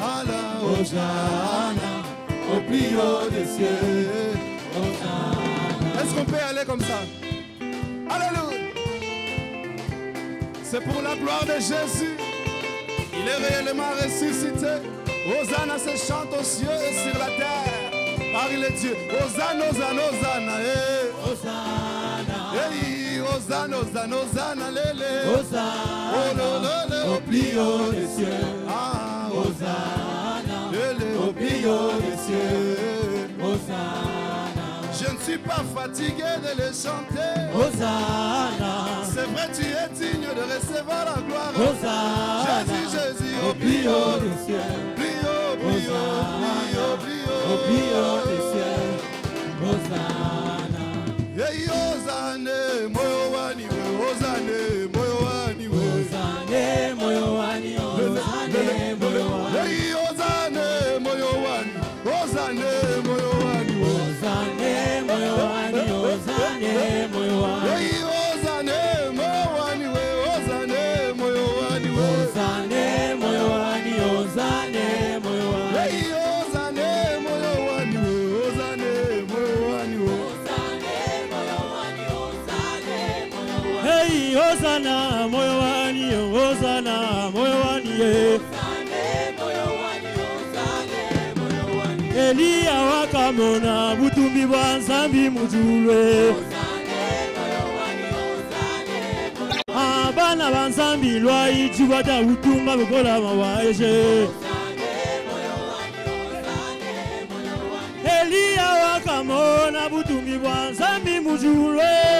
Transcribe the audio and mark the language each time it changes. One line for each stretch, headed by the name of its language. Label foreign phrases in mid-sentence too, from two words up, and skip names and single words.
French: Hosanna, au plus haut des cieux. Hosanna. Est-ce qu'on peut aller comme ça? Alléluia. C'est pour la gloire de Jésus. Il est réellement ressuscité. Hosanna se chante aux cieux et sur la terre. Par les dieux. Hosanna, Hosanna, Hosanna. Hosanna. Hey, Hosanna, Hosanna, Hosanna. Hosanna. Au plus haut des cieux. Hosanna. Au plus haut des cieux. Hosanna. Je ne suis pas fatigué de les chanter. Hosanna. C'est vrai, tu es digne de recevoir la gloire. Hosanna. Jésus, Jésus, au plus haut des cieux. Plus haut, plus haut, plus haut, plus haut. Au plus haut des cieux. Hosanna. Hey, Hosanna,
Luba-Lulua: moyo wani we. Hosanna, moyo wani we. Hosanna, moyo wani. Hosanna, moyo wani. Hey, Hosanna, moyo wani. Hosanna, moyo wani. Hosanna, moyo wani. Hosanna, moyo wani. Hey, Hosanna, moyo wani we. Hosanna, moyo wani we. Hosanna, moyo wani. Hosanna, moyo wani. Hey, Hosanna, moyo wani we. Hosanna, moyo wani we. Hey, Hosanna, moyo wani, Hosanna, moyo wani, Elia wakamona butumbi bwa nzambi mujulwe. Abana ba nzambi lwa ijuba ta utunga bukola mawaje. Elia wakamona butumbi bwa nzambi mujulwe.